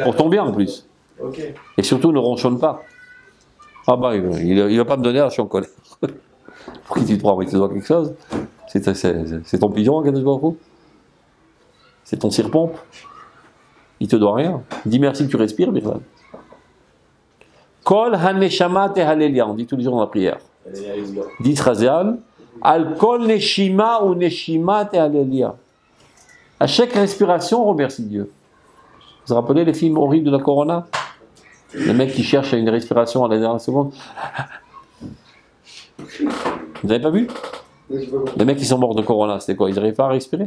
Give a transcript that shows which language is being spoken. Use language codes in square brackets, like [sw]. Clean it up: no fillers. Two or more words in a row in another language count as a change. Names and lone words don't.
[fr] Pour ton bien en plus. Ok. Et surtout, ne ronchonne pas. Ah bah, il va pas me donner, alors je suis en colère. Pour qui tu te prends, il te doit quelque chose. C'est ton pigeon, [he] קדוש ברוך הוא. [fr] C'est ton cire-pompe. Il te doit rien. Dis merci que tu respires, Birlan. [he] כל הנשמה תהלל יה, [fr] on dit tous les jours dans la prière. [he] Dit Razial, על כל נשימה ונשימה תהלל יה. [fr] À chaque respiration, on remercie Dieu. Vous vous rappelez les films horribles de la Corona? Les mecs qui cherchent une respiration à la dernière seconde. Vous n'avez pas vu? Mais je vois pas. Les mecs qui sont morts de corona, c'était quoi? Ils n'arrivaient pas à respirer?